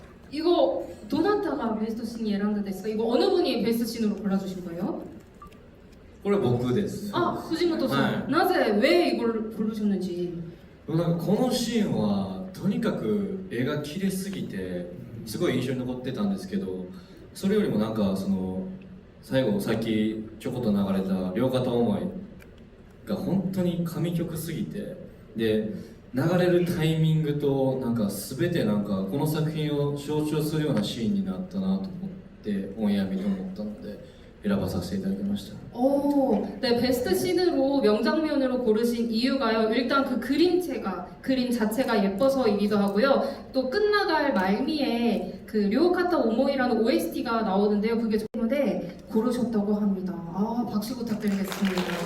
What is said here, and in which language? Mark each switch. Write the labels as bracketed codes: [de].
[ko] 이거 도나타가 베스트 씬이 [ja] 選んだですか? [ko] 이거 어느 분이 베스트 씬으로 골라주신 거예요? [ja] これ僕です 아,藤本さん. はい [ko] 나제 왜 이걸 고르셨는지. [ja] なんかこのシーンはとにかく絵が綺麗すぎてすごい印象に残ってたんですけど、それよりもなんかその最後さっきちょこっと流れた両肩思いが本当に神曲すぎて、で流れるタイミングとなんか全てなんかこの作品を象徴するようなシーンになったなと思ってオンエア見て思ったので選ばさせていただきました。 [ko] 네, 베스트 씬으로 명장면으로 고르신 이유가요. 일단 그 그림 자체가 예뻐서이기도 하고요. 또 끝나갈 말미에 그 료카타 오모이라는 OST가 나오는데요. 그게 때문에 고르셨다고 합니다. 아, 박수 부탁드리겠습니다.